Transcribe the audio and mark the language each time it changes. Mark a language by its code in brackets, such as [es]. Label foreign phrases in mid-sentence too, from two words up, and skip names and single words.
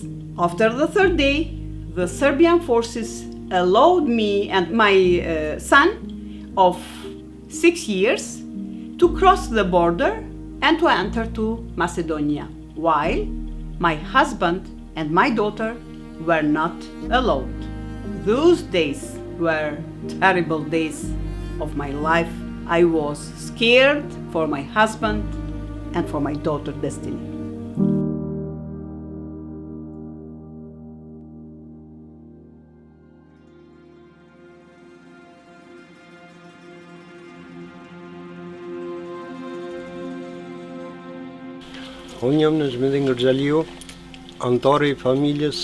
[en] After the third day, the Serbian forces allowed me and my son of 6 years to cross the border and to enter to Macedonia, while my husband and my daughter were not allowed. Those days were terrible days of my life. I was scared for my husband and for my daughter's destiny. [sq] Unë jam në Zhmendin Gërgjaliu, antari i familjes